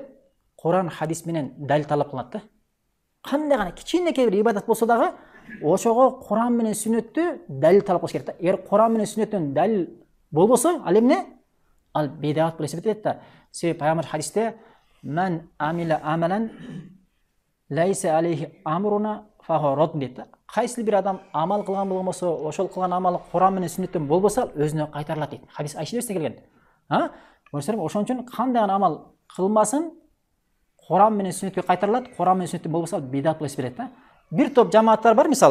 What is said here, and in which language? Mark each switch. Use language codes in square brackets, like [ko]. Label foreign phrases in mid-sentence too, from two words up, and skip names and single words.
[ky] Куран, хадис менен далил талап кылынат да. Кандай гана кичинекей бир ибадат болсо дагы, ошого Куран менен сүннөттү далил талап кылыш керек да. Эгер Куран менен сүннөттөн далил болбосо, ал эмне? Ал бидат болуп эсептелет да. Себеби пайгамбар хадисте [ar] "من عمل عملا ليس عليه أمرنا فهو رد" [ky] дейт да. Кайсы бир адам амал кылган болгон болсо, ошол кылган амалы Куран менен сүннөттөн болбосо, өзүнө кайтарылат дейт. Хадис Айшаден келген. Көрсөңөр, ошон үчүн кандай гана амал кылмасын, Куран менен сүннөткө кайтарылат. Куран менен сүннөттөн болбосо бидат болуп эсептелет да. Бир топ жамааттар бар, мисалы.